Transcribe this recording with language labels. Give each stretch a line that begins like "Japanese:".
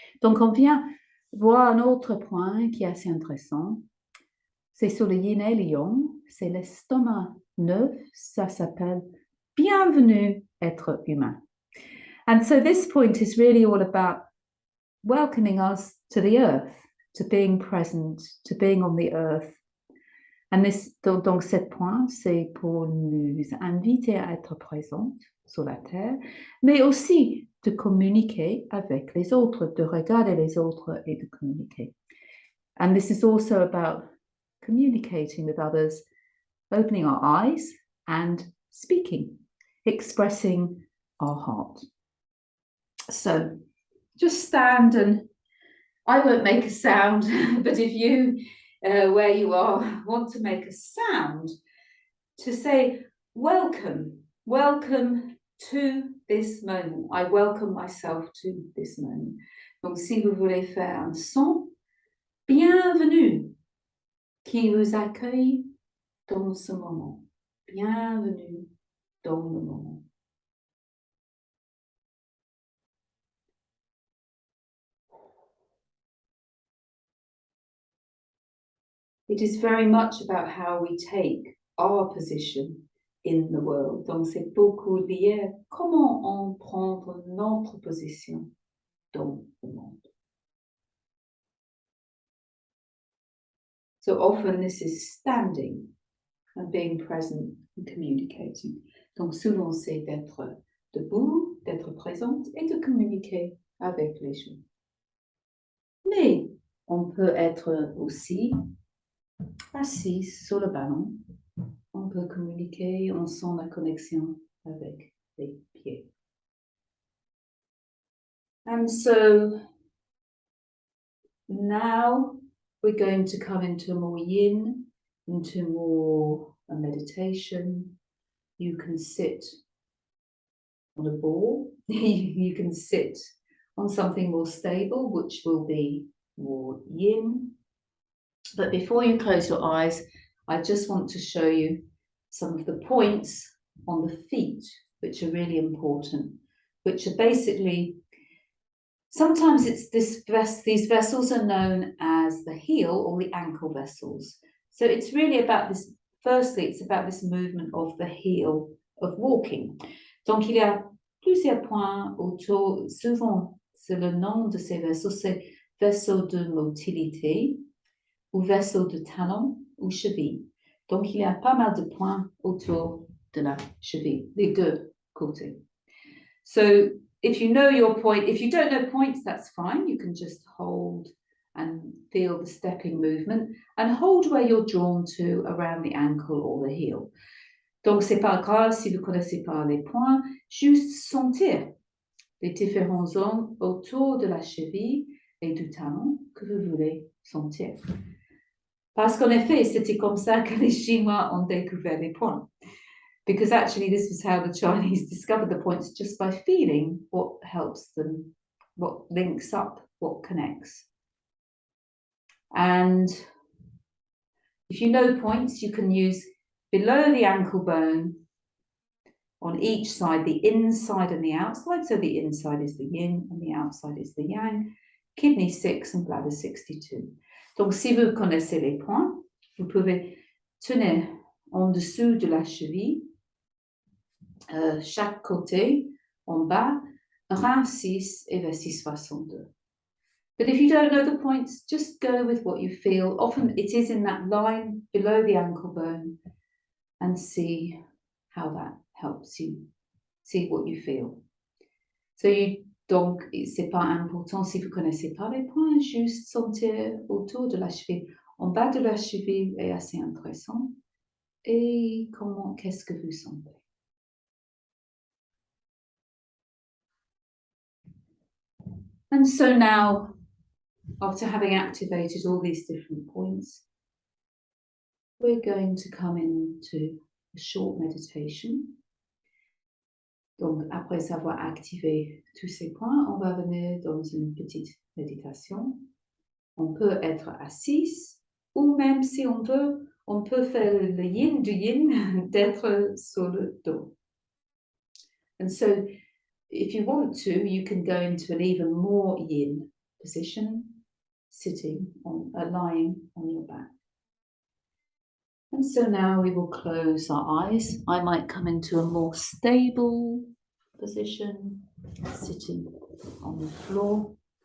French: Donc on vient voir un autre point qui est assez intéressant. C'est sur le yin et le yang. C'est l'estomac 9. Ça s'appelle bienvenue être humain.
English: And so this point is really all about welcoming us to the earth, to being present, to being on the earth. And this,
French: donc cet point, c'est pour nous inviter à être présentes sur la terre, mais aussi de communiquer avec les autres, de regarder les autres et de communiquer.
English: And this is also about communicating with others, opening our eyes and speaking, expressing our heart. So just stand, and I won't make a sound, but if you, where you are, want to make a sound to say, welcome, welcome to this moment. I welcome myself to this moment.
French: Donc, si vous voulez faire un son, bienvenue, qui vous accueille dans ce moment. Bienvenue dans le moment.
English: It is very much about how we take our position in the world.
French: Donc, c'est beaucoup lié à comment on prend notre position dans le monde.
English: So often this is standing and being present and communicating.
French: Donc, souvent c'est d'être debout, d'être présente et de communiquer avec les gens. Mais on peut être aussi assis sur le ballon. On peut communiquer, on sent la connexion avec les pieds.
English: And so now we're going to come into more yin, into more a meditation. You can sit on a ball. You can sit on something more stable, which will be more yin. But before you close your eyes, I just want to show you some of the points on the feet, which are really important, which are basically, sometimes it's these vessels are known as the heel or the ankle vessels. So it's really about this, firstly, it's about this movement of the heel of walking.
French: Donc il y a plusieurs points autour, souvent c'est le nom de ces vaisseaux, c'est vaisseau de motilité ou vaisseau de talon ou cheville. Donc il y a pas mal de points autour de la cheville, les deux côtés.
English: So if you know your point, if you don't know points, that's fine. You can just hold and feel the stepping movement and hold where you're drawn to around the ankle or the heel.
French: Donc, c'est pas grave si vous connaissez pas les points, juste sentir les différentes zones autour de la cheville et du talon que vous voulez sentir. Parce qu'en effet, c'était comme ça que les Chinois ont découvert les points.
English: Because actually this is how the Chinese discovered the points, just by feeling what helps them, what links up, what connects. And if you know points, you can use below the ankle bone on each side, the inside and the outside. So the inside is the yin and the outside is the yang, kidney 6 and bladder 62.
French: Donc si vous connaissez les points, vous pouvez tenir en dessous de la cheville, chaque côté, en bas, rein 6 et vessie 62.
English: But if you don't know the points, just go with what you feel. Often it is in that line below the ankle bone, and see how that helps you. See what you feel.
French: So donc, c'est pas important si vous connaissez pas les points, juste sentir autour de la cheville. En bas de la cheville est assez intéressant. Et qu'est-ce que vous sentez?
English: And so now, after having activated all these different points, we're going to come into a short meditation.
French: Donc, après avoir activé tous ces points, on va venir dans une petite méditation. On peut être assis, ou même si on veut, on peut faire le yin du yin, d'être sur le dos.
English: And so, if you want to, you can go into an even more yin position, sitting on, lying on your back. And so now we will close our eyes. I might come into a more stable position, sitting on the floor.